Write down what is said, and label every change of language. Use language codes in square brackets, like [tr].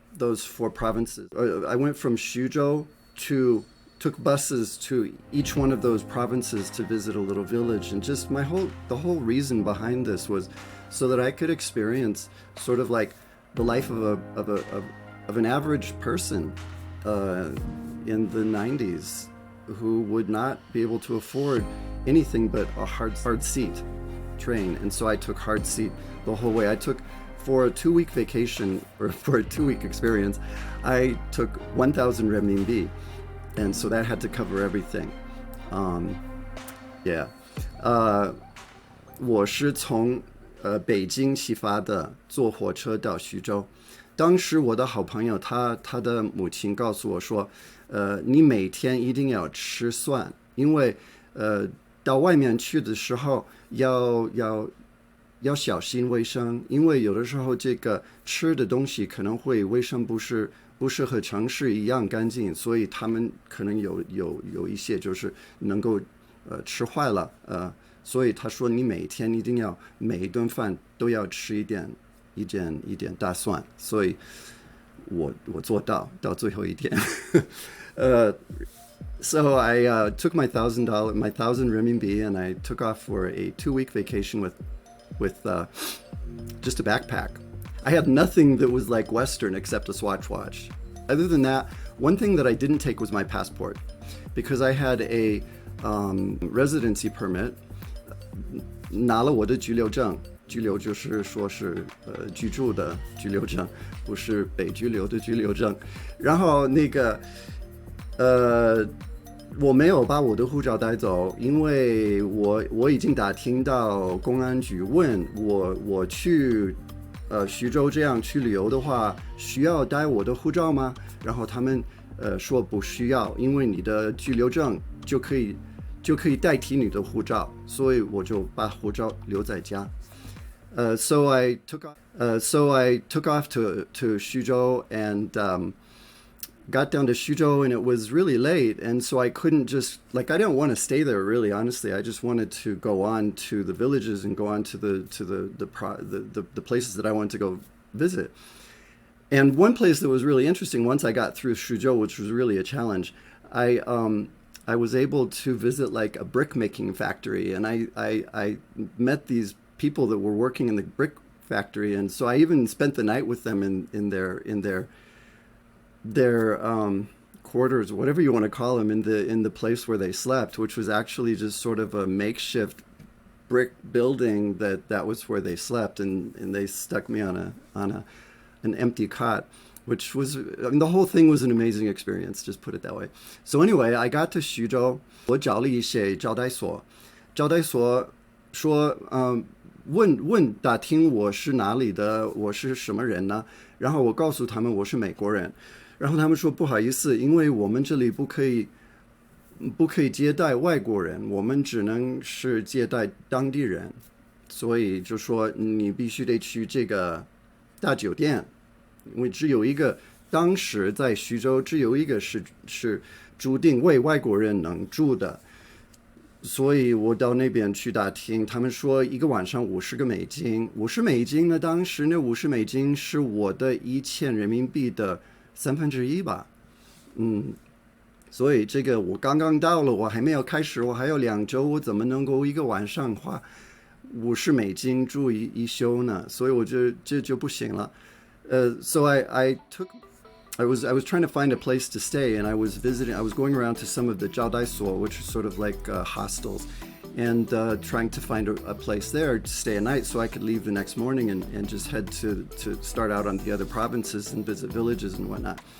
[en] Those 4 provinces. I went from Xu Zhou took buses to each one of those provinces to visit a little village, and just the whole reason behind this was so that I could experience sort of like the life of an average person in the 90s who would not be able to afford anything but a hard seat train. And so I took hard seat the whole way. I took, for a 2-week vacation, or for a 2-week experience, I took 1,000 renminbi. And so that had to cover everything. Yeah. [zh] 我是从北京起发的，坐火车到徐州。当时我的好朋友他的母亲告诉我说，你每天一定要吃蒜，因为到外面去的时候要小心卫生，因为有的时候这个吃的东西可能会卫生不是和城市一样干净，所以他们可能有一些就是能够吃坏了，所以他说你每天一定要每一顿饭都要吃一点大蒜，所以我做到最后一天。 [en] So I took my $1,000 renminbi, and I took off for a 2-week vacation with just a backpack. I had nothing that was like Western except a Swatch watch. Other than that, one thing that I didn't take was my passport, because I had a residency permit. [zh] 拿了我的居留证，居留就是说是居住的居留证，不是被拘留的居留证。然后那个我没有把我的护照带走，因为我已经打听到公安局问我去徐州这样去旅游的话，需要带我的护照吗？然后他们说不需要，因为你的居留证就可以代替你的护照，所以我就把护照留在家。 [en] So I took off to Xuzhou and got down to Xuzhou, and it was really late, and so I couldn't just I didn't want to stay there, really, honestly. I just wanted to go on to the villages and go on to the places that I wanted to go visit. And one place that was really interesting, once I got through Xuzhou, which was really a challenge, I was able to visit like a brick making factory, and I met these people that were working in the brick factory, and so I even spent the night with them in their quarters, whatever you want to call them, in the place where they slept, which was actually just sort of a makeshift brick building that was where they slept, and they stuck me on an empty cot, which was, I mean, the whole thing was an amazing experience, just put it that way. So anyway, I got to [zh] 徐州，我找了一些招待所，招待所说，打听我是哪里的，我是什么人呢？然后我告诉他们我是美国人，然后他们说不好意思，因为我们这里不可以接待外国人，我们只能是接待当地人，所以就说你必须得去这个大酒店，因为只有一个，当时在徐州只有一个是注定为外国人能住的。所以我到那边去打听，他们说一个晚上50个美金，50美金呢，当时那50美金是我的1000人民币的1/3吧，所以这个我刚刚到了，我还没有开始，我还有2周，我怎么能够一个晚上花50美金住一宿呢？所以我这就不行了。 [en] So I was trying to find a place to stay, and I was going around to some of the 招待所, which are sort of like hostels, and trying to find a place there to stay a night so I could leave the next morning and just head to start out on the other provinces and visit villages and whatnot.